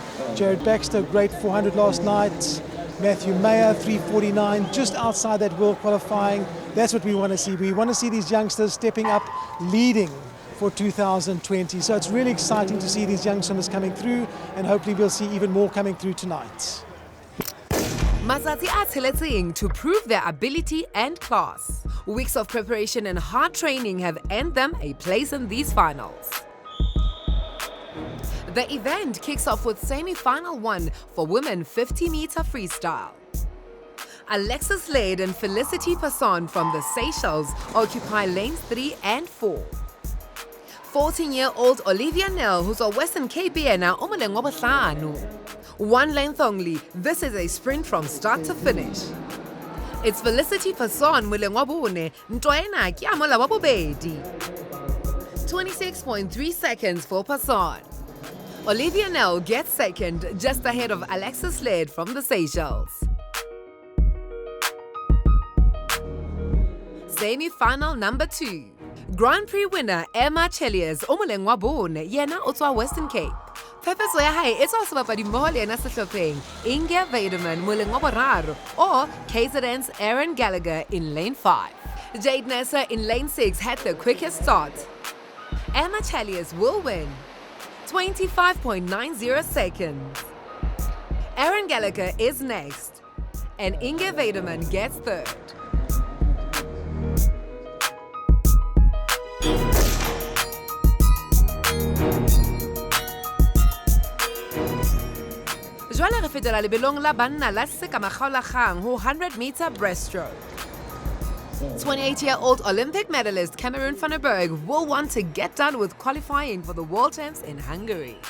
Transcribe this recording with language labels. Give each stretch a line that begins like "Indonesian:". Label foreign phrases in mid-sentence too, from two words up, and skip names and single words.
English: Jared Baxter, great 400 last night. Matthew Mayer, 349, just outside that world qualifying. That's what we want to see. We want to see these youngsters stepping up, leading for 2020. So it's really exciting to see these young swimmers coming through, and hopefully we'll see even more coming through tonight.
Southern Sotho: Matsatsi a tsheletseng
English: to prove their ability and class. Weeks of preparation and hard training have earned them a place in these finals. The event kicks off with semi-final 1 for women 50-meter freestyle. Alexis Lade and Felicity Passon from the Seychelles occupy lanes 3 and 4. 14-year-old Olivia Nell, who's a Western Cape
Southern Sotho: na umoleng wa bohlano.
English: 1 length only, this is a sprint from start to finish.
Southern Sotho: It's Felicity Passon moleng wa bone, ntwa ena ke ya mola wa bobedi.
English: 26.3 seconds for Passon. Olivia Nell gets second, just ahead of Alexis Lade from the Seychelles. Semi-final number 2.
Southern Sotho: Grand Prix winner Emma Cheliers omoleng wa bone yena o tswa Western Cape. Pepeso ya hae e tswa sebapadi mmoho le yena sehlopheng Inge Weideman moleng wa boraro
English: or KZN's Aaron Gallagher in lane 5. Jade Nasser in lane 6 had the quickest start. Emma Cheliers will win 25.90 seconds. Aaron Gallagher is next and Inge Weideman gets third.
Southern Sotho: Jwale re fetela lebelong la banna la Sekamagaolakgang ho
English: 100-meter breaststroke. 28-year-old Olympic medalist Cameron van der Berg will want to get done with qualifying for the World Champs in Hungary.